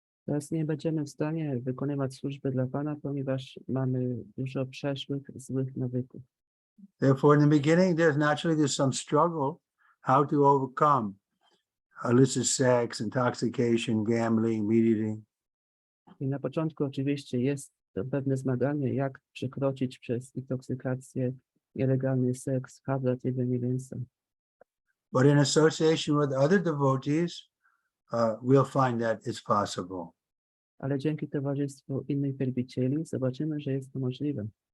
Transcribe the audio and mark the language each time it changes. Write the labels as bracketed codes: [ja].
[pl] Teraz nie będziemy w stanie wykonywać służby dla Pana, ponieważ mamy dużo przeszłych, złych nawyków. [en] Therefore, in the beginning, there's some struggle how to overcome illicit sex, intoxication, gambling, meat eating. [pl] I na początku oczywiście jest to pewne zmaganie, jak przekroczyć przez intoksykację, nielegalny seks, handel, jedzenie mięsa. [en] But in association with other devotees, we'll find that it's possible. [pl] Ale dzięki towarzystwu innych wielbicieli zobaczymy, że jest to możliwe.